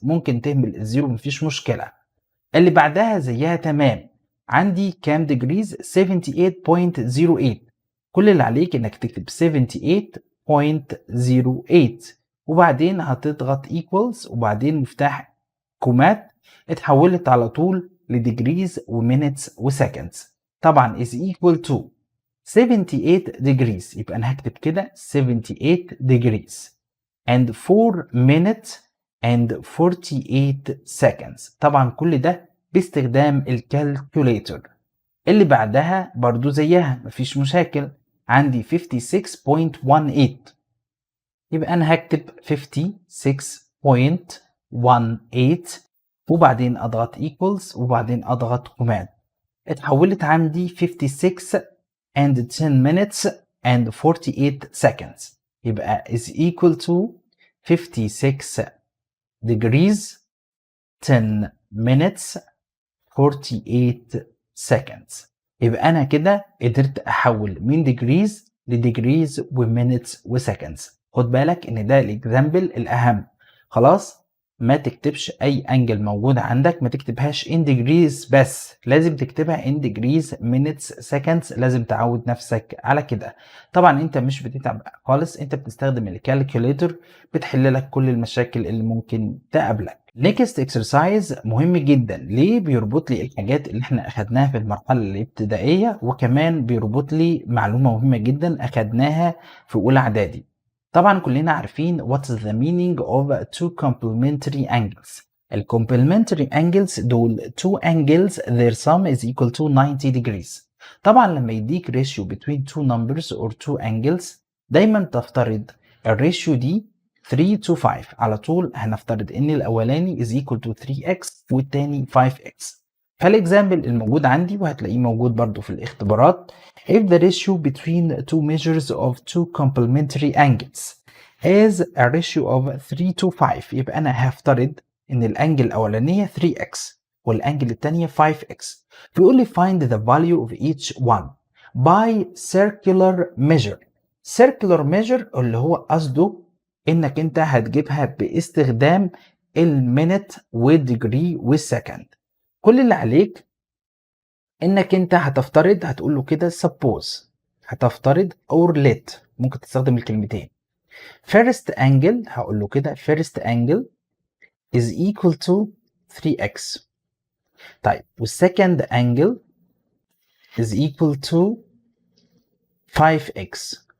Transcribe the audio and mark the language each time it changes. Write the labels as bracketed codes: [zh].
[ar] ممكن تهمل الزيرو مفيش مشكلة. اللي بعدها زيها تمام، عندي كام ديجريز 78.08. كل اللي عليك انك تكتب 78.08 وبعدين هتضغط equals وبعدين مفتاح كومات، اتحولت على طول لديجريز ومينتس وسكندز. [en] طبعا is equal to 78 degrees، [ar] يبقى انا هكتب كده [en] 78 degrees and 4 minutes and 48 seconds. طبعا كل ده باستخدام الكالكوليتر. [ar] اللي بعدها برضو زيها مفيش مشاكل، عندي 56.18 يبقى انا هكتب 56.18 وبعدين اضغط equals وبعدين اضغط كوماند، اتحولت عندي [en] 56 and 10 minutes and 48 seconds. يبقى is equal to 56 degrees 10 minutes 48 seconds. [ar] يبقى أنا كده قدرت أحول من degrees لديجريز ومينتس وسكندز. خد بالك إن ده الإكزامبل الأهم. خلاص ما تكتبش أي أنجل موجودة عندك، ما تكتبهاش in degrees بس، لازم تكتبها [en] in degrees minutes seconds. [ar] لازم تعود نفسك على كده. طبعا أنت مش بتتعب خالص، أنت بتستخدم الكالكوليتر بتحل لك كل المشاكل اللي ممكن تقابلك. next exercise مهم جدا. ليه؟ بيربط لي الحاجات اللي احنا اخدناها في المرحلة الابتدائية، وكمان بيربط لي معلومة مهمة جدا اخدناها في اولى اعدادي. طبعا كلنا عارفين [en] what is the meaning of two complementary angles. ال complementary angles دول two angles their sum is equal to 90 degrees. [ar] طبعا لما يديك ratio between two numbers or two angles دايما تفترض الريشيو دي 3 to 5. على طول هنفترض ان الاولاني [en] is equal to 3x [ar] والتاني 5x. فالاكزامبل الموجود عندي وهتلاقيه موجود برضو في الاختبارات [en] if the ratio between two measures of two complementary angles is a ratio of 3 to 5. [ar] يبقى انا هفترض ان الانجل الاولانيه 3x والانجل الثانيه 5x. بيقول لي [en] find the value of each one by circular measure. [ar] circular measure اللي هو قصده انك انت هتجيبها باستخدام المينت والديجري والسكند. كل اللي عليك انك انت هتفترض، هتقول له كده suppose، هتفترض or let، ممكن تستخدم الكلمتين. [en] first angle [ar] هقول له كده [en] first angle is equal to 3x. طيب والsecond angle is equal to 5x.